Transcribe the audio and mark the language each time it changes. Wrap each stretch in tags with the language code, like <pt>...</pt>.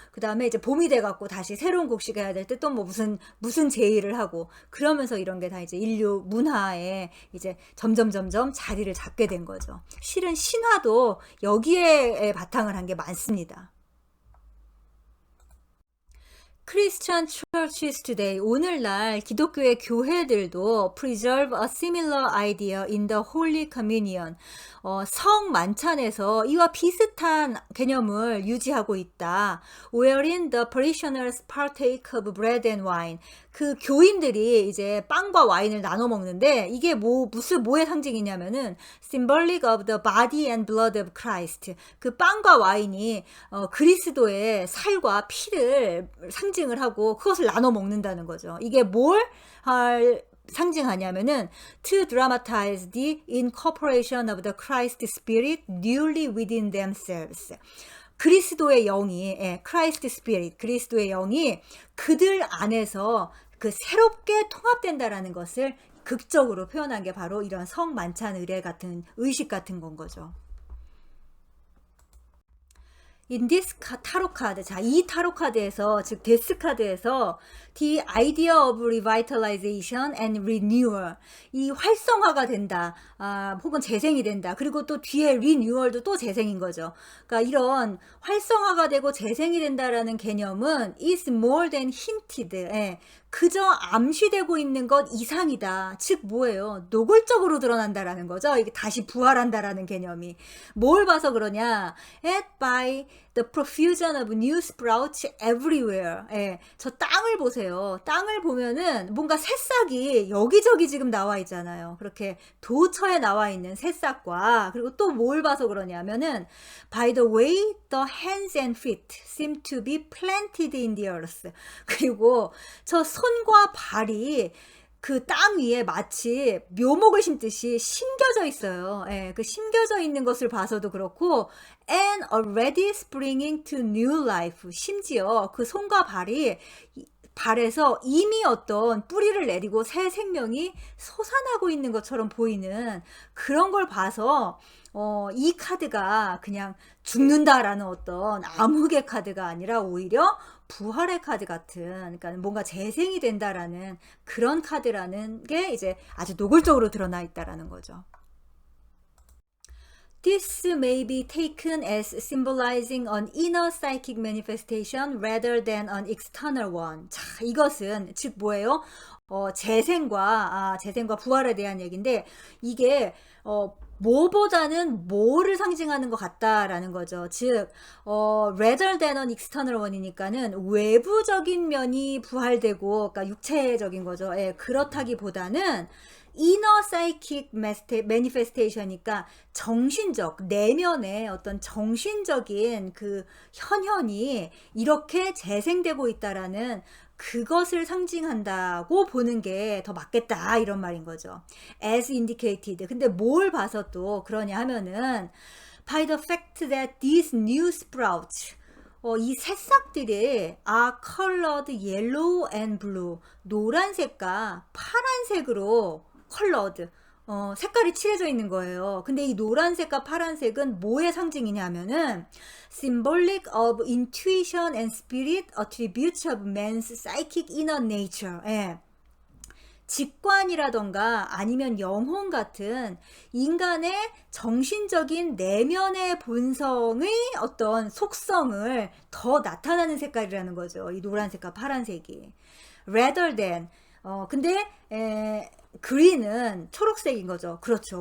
<ko>그 다음에 이제 봄이 돼 갖고 다시 새로운 곡식을 해야 될 때 또 뭐 무슨 제의를 하고 그러면서 이런 게 다 이제 인류 문화에 이제 점점 자리를 잡게 된 거죠. 실은 신화도 여기에 바탕을 한 게 많습니다.</ko> <en>Christian churches today,</en> <ko>오늘날 기독교의 교회들도</ko> <en>preserve a similar idea in the Holy Communion.</en> <ko>성 만찬에서 이와 비슷한 개념을 유지하고 있다.</ko> <en>Wherein the parishioners partake of bread and wine.</en> <ko>그 교인들이 이제 빵과 와인을 나눠 먹는데 이게 뭐의 상징이냐면은</ko> <en>symbolic of the body and blood of Christ.</en> <ko>그 빵과 와인이 그리스도의 살과 피를 상징을 하고 그것을 나눠 먹는다는 거죠. 이게 뭘 상징하냐면은</ko> <en>to dramatize the incorporation of the Christ spirit newly within themselves.</en> <ko>그리스도의 영이,</ko> <en>Christ Spirit,</en> <ko>그리스도의 영이 그들 안에서 그 새롭게 통합된다라는 것을 극적으로 표현한 게 바로 이런 성만찬 의례 같은 의식 같은 건 거죠.</ko> <en>In this</en> <ko>타로 카드, 자, 이 타로 카드에서, 즉 데스 카드에서</ko> <en>the idea of revitalization and renewal,</en> <ko>이 활성화가 된다, 혹은 재생이 된다. 그리고 또 뒤에 renewal도 또 재생인 거죠. 그러니까 이런 활성화가 되고 재생이 된다라는 개념은</ko> <en>is more than hinted,</en> <ko>그저 암시되고 있는 것 이상이다. 즉 뭐예요? 노골적으로 드러난다라는 거죠. 이게 다시 부활한다라는 개념이. 뭘 봐서 그러냐?</ko> <en>At by the profusion of new sprouts everywhere.</en> <ko>저 땅을 보세요. 땅을 보면은 뭔가 새싹이 여기저기 지금 나와 있잖아요. 그렇게 도처에 나와 있는 새싹과, 그리고 또 뭘 봐서 그러냐면은</ko> <en>by the way the hands and feet seem to be planted in the earth.</en> <ko>그리고 저 손과 발이 그 땅 위에 마치 묘목을 심듯이 심겨져 있어요. 그 심겨져 있는 것을 봐서도 그렇고,</ko> <en>and already springing to new life.</en> <ko>심지어 그 손과 발에서 이미 어떤 뿌리를 내리고 새 생명이 솟아나고 있는 것처럼 보이는 그런 걸 봐서 이 카드가 그냥 죽는다라는 어떤 암흑의 카드가 아니라 오히려 부활의 카드 같은, 그러니까 뭔가 재생이 된다라는 그런 카드라는 게 이제 아주 노골적으로 드러나 있다라는 거죠.</ko> <en>This may be taken as symbolizing an inner psychic manifestation rather than an external one.</en> <ko>자, 이것은 즉 뭐예요? 재생과 부활에 대한 얘기인데, 이게 뭐보다는 뭐를 상징하는 것 같다라는 거죠. 즉,</ko> <en>rather than an external one</en> <ko>이니까는 외부적인 면이 부활되고, 그러니까 육체적인 거죠. 그렇다기보다는</ko> <en>inner psychic manifestation</en> <ko>이니까 정신적, 내면의 어떤 정신적인 그 현현이 이렇게 재생되고 있다라는 그것을 상징한다고 보는 게 더 맞겠다, 이런 말인 거죠.</ko> <en>As indicated.</en> <ko>근데 뭘 봐서 또 그러냐 하면은</ko> <en>by the fact that these new sprouts,</en> <ko>이 새싹들이</ko> <en>are colored yellow and blue,</en> <ko>노란색과 파란색으로</ko> <en>colored,</en> <ko>색깔이 칠해져 있는 거예요. 근데 이 노란색과 파란색은 뭐의 상징이냐면은</ko> <en>symbolic of intuition and spirit attributes of man's psychic inner nature.</en> <ko>직관이라던가 아니면 영혼 같은 인간의 정신적인 내면의 본성의 어떤 속성을 더 나타나는 색깔이라는 거죠. 이 노란색과 파란색이.</ko> <en>rather than,</en> <ko>근데 그린은 초록색인 거죠. 그렇죠.</ko>